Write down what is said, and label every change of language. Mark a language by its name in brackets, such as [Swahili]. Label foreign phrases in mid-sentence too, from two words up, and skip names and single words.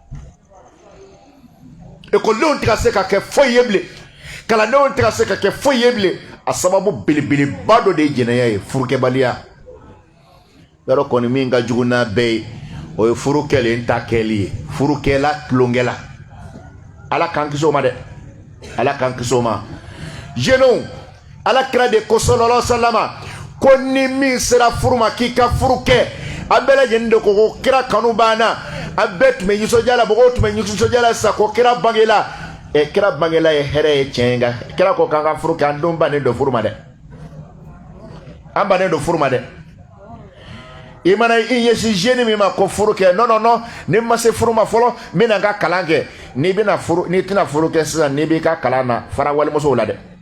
[Bambara] ekɔlidenw tɛ ka se ka kɛ foyi ye bilen kalandenw tɛ ka se ka kɛ foyi ye bilen a sababu belebeleba dɔ de ye jɛnɛya ye furukɛbaliya yɔrɔ kɔni min ka jugu n'a bɛɛ ye o ye furu kɛlen ta kɛli ye furukɛla tulonkɛla ala k'an kisi o ma dɛ ala k'an kisi o ma jeunes ala kira de ko [Arabic] صلى الله عليه وسلم [Bambara] ko ni min sera furu ma k'i ka furu kɛ a bɛɛ lajɛlen de ko kira kanu banna a bɛɛ tun bɛ nisɔndiya la mɔgɔw tun bɛ nisɔndiya la sisan ko kira bangela kira bangela ye hɛrɛ ye tiɲɛ nka kira ko k'an ka furu kɛ an denw bannen don furu ma dɛ an bannen don furu ma dɛ i mana i ɲɛsin jeune min ma ko furu kɛ non ni ma se furu ma fɔlɔ n bɛna n ka kalan kɛ n'i tɛna furu kɛ sisan n'i b'i ka kalan na fara walimusow la dɛ